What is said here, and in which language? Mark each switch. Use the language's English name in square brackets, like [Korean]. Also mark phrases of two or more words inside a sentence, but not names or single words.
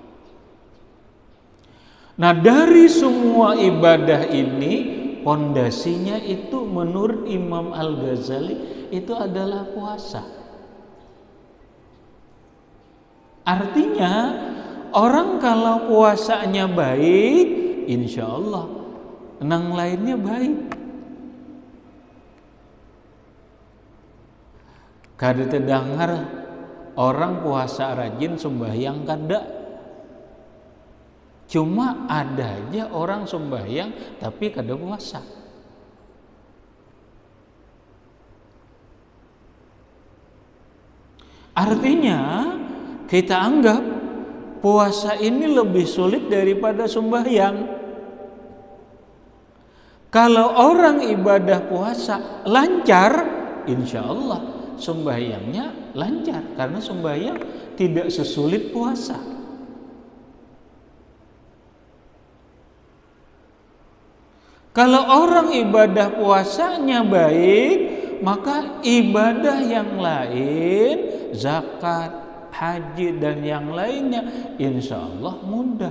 [Indonesian] Nah, dari semua ibadah ini pondasinya itu menurut Imam Al-Ghazali itu adalah puasa. Artinya orang kalau puasanya baik, [Arabic] insya Allah [Indonesian] nang lainnya baik. [Banjar] Kada terdengar orang puasa rajin sembahyang kada. [Indonesian] Cuma ada aja orang sembahyang tapi kada puasa. Artinya kita anggap puasa ini lebih sulit daripada sembahyang. Kalau orang ibadah puasa lancar, [Arabic] insya Allah [Indonesian] sembahyangnya lancar, karena sembahyang tidak sesulit puasa. Kalau orang ibadah puasanya baik, maka ibadah yang lain, zakat, haji dan yang lainnya [Arabic] insya Allah [Indonesian] mudah.